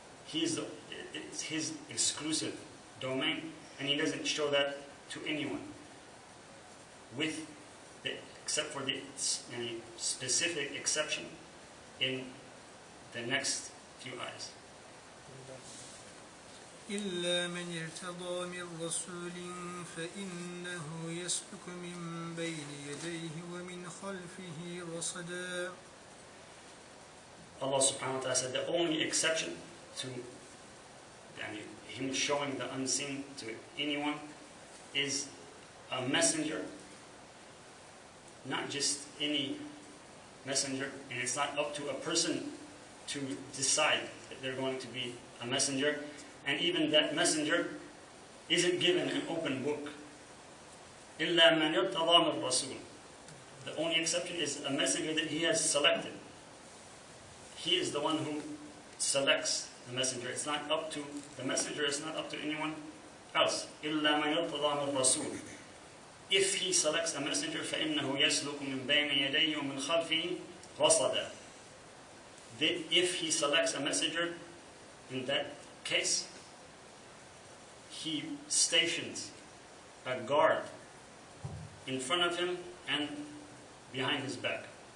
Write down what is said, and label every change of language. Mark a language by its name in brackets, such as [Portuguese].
[English] It's His exclusive domain, and He doesn't show that to anyone, except for the specific exception in the next few ayahs. [Arabic] إلا من ارتضى من رسول فإنه يسلك من بين يديه ومن خلفه رصدا. [English] Allah subhanahu wa ta'ala said the only exception to Him showing the unseen to anyone is a messenger, not just any messenger, and it's not up to a person to decide that they're going to be a messenger. And even that messenger isn't given an open book. [Arabic] إِلَّا مَنْ يَرْتَضَى مِنْ الرَّسُولِ. [English] The only exception is a messenger that he has selected. He is the one who selects the messenger. It's not up to the messenger, it's not up to anyone else. [Arabic] إِلَّا مَنْ يَرْتَضَى مِنْ الرَّسُولِ. [English] If he selects a messenger, [Arabic] فَإِنَّهُ يَسْلُكُ مِنْ بَيْنِ يَدَيْهِ وَمِنْ خَلْفِهِ رَصَدًا. [English] If he selects a messenger, in that case, he stations a guard in front of him and behind his back.